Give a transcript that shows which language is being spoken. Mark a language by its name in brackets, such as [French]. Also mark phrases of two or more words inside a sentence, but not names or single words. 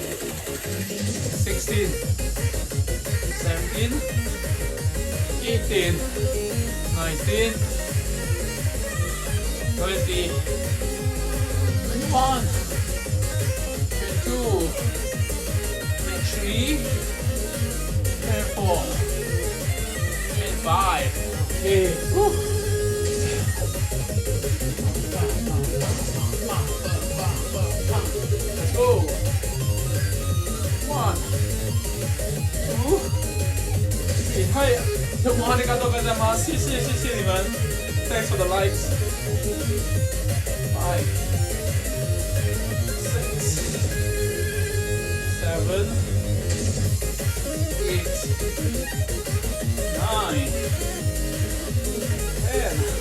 [English] 16, 17, 18, 19, 20, 21, 22, 23, 24, 25. Okay. Woo. Let's go. 1, 2, 3. Hi. [Japanese] どうもありがとうございます。 [Chinese] 谢谢你们。 [English] Thanks for the likes. 5, 6, 7, 8, 9, 10,